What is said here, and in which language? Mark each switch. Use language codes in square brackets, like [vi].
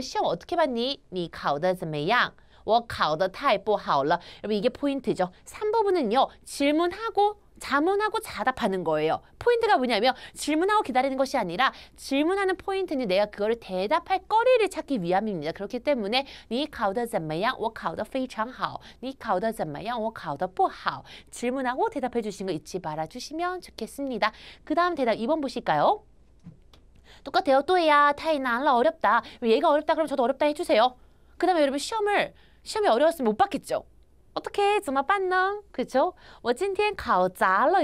[ko] 시험 어떻게 봤니? [zh] 你考得怎么样?我考得太不好了. [ko] 여러분 이게 포인트죠. 3부분은요. 질문하고 자문하고 자답하는 거예요. 포인트가 뭐냐면 질문하고 기다리는 것이 아니라 질문하는 포인트는 내가 그거를 대답할 거리를 찾기 위함입니다. 그렇기 때문에 [zh] 你考得怎么样? 我考得非常好.你考得怎么样?我考得不好. [ko] 질문하고 대답해 주신 거 잊지 말아주시면 좋겠습니다. 그 다음 대답 2번 보실까요? 똑같아요. [zh] 对呀, 太难了, [ko] 어렵다. 얘가 어렵다 그러면 저도 어렵다 해주세요. 그다음에 여러분 시험이 어려웠으면 못 봤겠죠. 어떻게 [zh] 怎么办呢? [ko] 그렇죠? [zh] 我今天考砸了.